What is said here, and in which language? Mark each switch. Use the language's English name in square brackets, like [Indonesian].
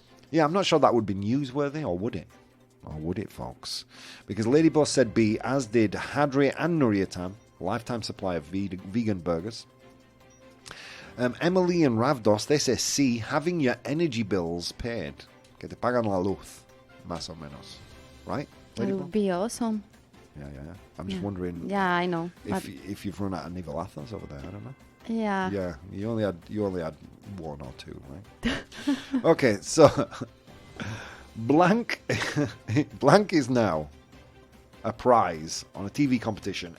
[English] Yeah, I'm not sure that would be newsworthy, or would it? Or would it, folks? Because Ladyboss said B, as did Hadri and Nuryatam. Lifetime supply of vegan burgers. Emily and Ravdos, they say C, having your energy bills paid. [Spanish] Que te pagan la luz, más o menos. [English] Right? It would be awesome. Yeah. I'm just wondering Yeah, I know. if you've run out of nivelazos over there. I don't know. Yeah. Yeah, you only had one or two, right? Okay, so blank is now a prize on a TV competition.